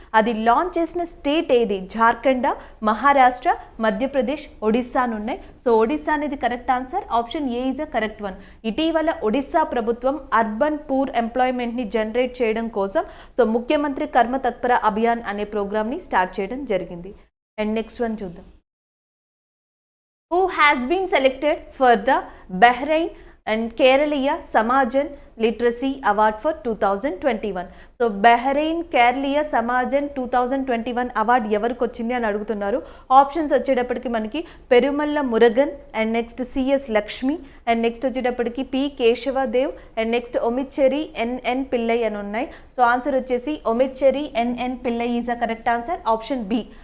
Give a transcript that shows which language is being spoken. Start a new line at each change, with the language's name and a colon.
Telugu: అది లాంచ్ చేసిన స్టేట్ ఏది? జార్ఖండ్, మహారాష్ట్ర, మధ్యప్రదేశ్, ఒడిస్సా అని ఉన్నాయి. సో ఒడిస్సా అనేది correct answer.
English: Option A is a correct one.
Telugu: ఇటీవల ఒడిస్సా ప్రభుత్వం అర్బన్ పూర్ ఎంప్లాయ్మెంట్ని జనరేట్ చేయడం కోసం సో ముఖ్యమంత్రి కర్మ తత్పర అభియాన్ అనే ప్రోగ్రామ్ని స్టార్ట్ చేయడం జరిగింది.
English: And next one చూద్దాం. Who has been selected for the Bahrain and Kerala Samajan Literacy Award for 2021?
Telugu: So Bahrain కేరళీయ సమాజన్ 2021 award ఎవరికి వచ్చింది అని అడుగుతున్నారు. ఆప్షన్స్ వచ్చేటప్పటికి మనకి Perumalla Murugan, and next CS Lakshmi, and next వచ్చేటప్పటికి P కేశవదేవ్, and next ఒమిచ్చెరి NN Pillai అని ఉన్నాయి. సో ఆన్సర్ వచ్చేసి ఒమిచ్చెరి NN Pillai
English: Is a correct answer.
Telugu: Option B.